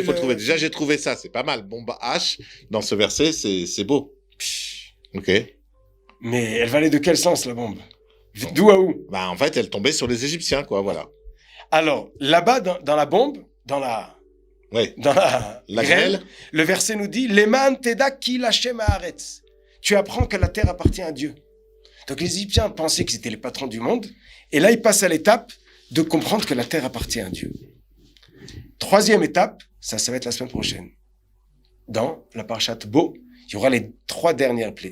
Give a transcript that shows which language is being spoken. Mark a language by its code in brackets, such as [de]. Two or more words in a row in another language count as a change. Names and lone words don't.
[fr] Déjà, j'ai trouvé ça, c'est pas mal. Bombe H dans ce verset, c'est beau. Ok. Mais elle va aller de quel sens la bombe? D'où à où? En fait, elle tombait sur les Égyptiens, quoi. Voilà. Alors là-bas, dans la bombe, dans la grêle, le verset nous dit [he] למען תדע כי השם הארץ. [fr] Tu apprends que la terre appartient à Dieu. Donc les Égyptiens pensaient qu'ils étaient les patrons du monde, et là ils passent à l'étape de comprendre que la terre appartient à Dieu. 3e étape, ça va être la semaine prochaine. Dans la parashat Bo, il y aura les 3 dernières plaies.